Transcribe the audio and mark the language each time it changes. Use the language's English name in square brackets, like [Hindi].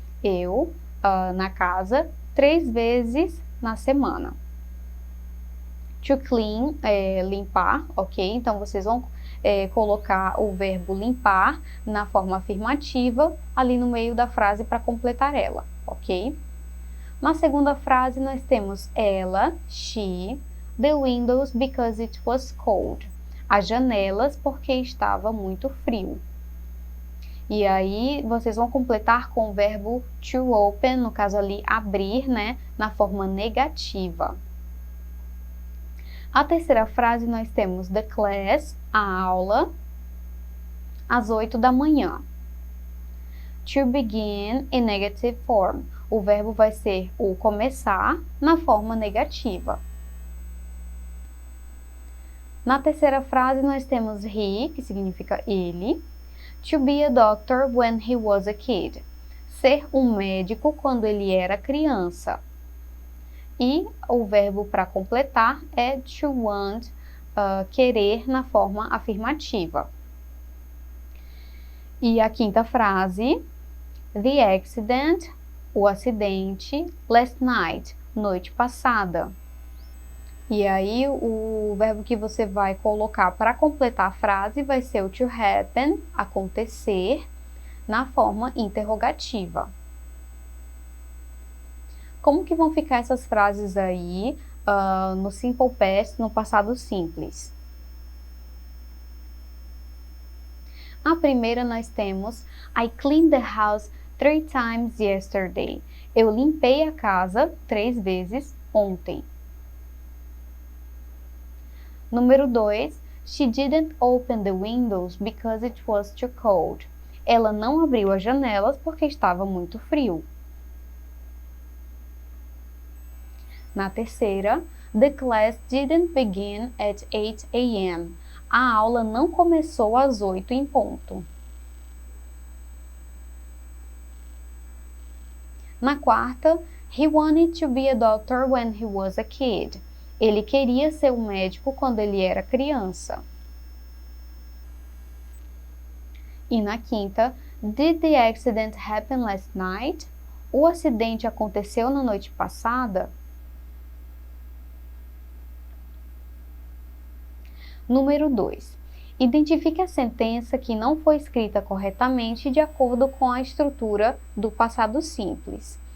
[Portuguese] Eu, na casa, 3 vezes na semana. To clean, limpar, ok? Então, vocês vão colocar o verbo limpar na forma afirmativa ali no meio da frase para completar ela, ok? Na segunda frase nós temos ela, [English] she, the windows because it was cold. [Portuguese] As janelas porque estava muito frio. E aí vocês vão completar com o verbo to open, no caso ali abrir, né, na forma negativa. A terceira frase nós temos the class, a aula, às 8 da manhã. [English] To begin in negative form. [Portuguese] O verbo vai ser o começar na forma negativa. Na terceira frase nós temos he, que significa ele. [English] To be a doctor when he was a kid. [Portuguese] Ser um médico quando ele era criança. E o verbo para completar é to want, querer na forma afirmativa. E a quinta frase, the accident, o acidente, last night, noite passada. E aí o verbo que você vai colocar para completar a frase vai ser o to happen, acontecer, na forma interrogativa. Como que vão ficar essas frases aí no simple past, no passado simples? A primeira nós temos [English] I cleaned the house 3 times yesterday. [Portuguese] Eu limpei a casa 3 vezes ontem. Número 2, [English] she didn't open the windows because it was too cold. [Portuguese] Ela não abriu as janelas porque estava muito frio. Na terceira, [English] the class didn't begin at 8 a.m. [Portuguese] A aula não começou às 8 em ponto. Na quarta, [English] he wanted to be a doctor when he was a kid. [Portuguese] Ele queria ser um médico quando ele era criança. E na quinta, [English] did the accident happen last night? [Portuguese] O acidente aconteceu na noite passada? Número 2. Identifique a sentença que não foi escrita corretamente de acordo com a estrutura do passado simples.